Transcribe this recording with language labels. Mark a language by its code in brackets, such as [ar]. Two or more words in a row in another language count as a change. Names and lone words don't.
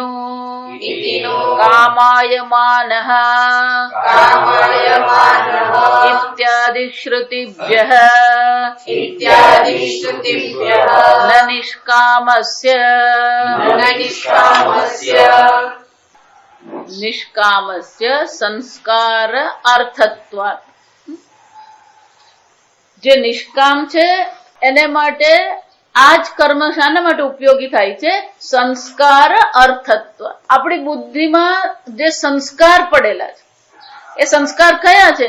[sa] इति नो कामायमानः कामायमानः इत्यादि श्रुतिभ्यः इत्यादि श्रुतिभ्यः न निष्कामस्य न निष्कामस्य નિષ્કામસ્ય સંસ્કાર અર્થત્વાत्. [gu] જે નિષ્કામ છે એને માટે આ જ કર્મ શાના માટે ઉપયોગી થાય છે? [sa] સંસ્કાર અર્થત્વ. [gu] આપણી બુદ્ધિમાં જે સંસ્કાર પડેલા છે એ સંસ્કાર કયા છે?